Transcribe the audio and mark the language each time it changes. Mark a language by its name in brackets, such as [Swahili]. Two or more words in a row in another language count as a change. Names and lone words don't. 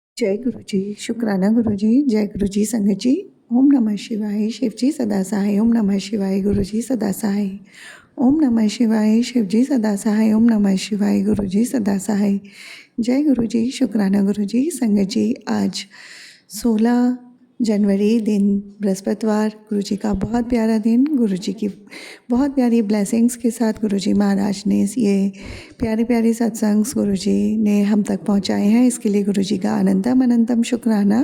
[Hindi] जय गुरु जी, शुक्राना गुरु जी, जय गुरु जी संगत जी। ओम नमः शिवाय, शिव जी सदा सहाय। ओम नमः शिवाय, गुरु जी सदा सहाय। ओम नमः शिवाय, शिव जी सदा सहाय। ओम नमः शिवाय, गुरु जी सदा सहाय। जय गुरु जी, शुक्राना गुरु जी संगत जी। आज 16 जनवरी दिन बृहस्पतिवार, गुरु जी का बहुत प्यारा दिन, गुरु जी की बहुत प्यारी ब्लेसिंग्स के साथ गुरु जी महाराज ने ये प्यारे प्यारे सत्संग गुरु जी ने हम तक पहुंचाए हैं। इसके लिए गुरु जी का अनंतम अनंतम शुक्राना।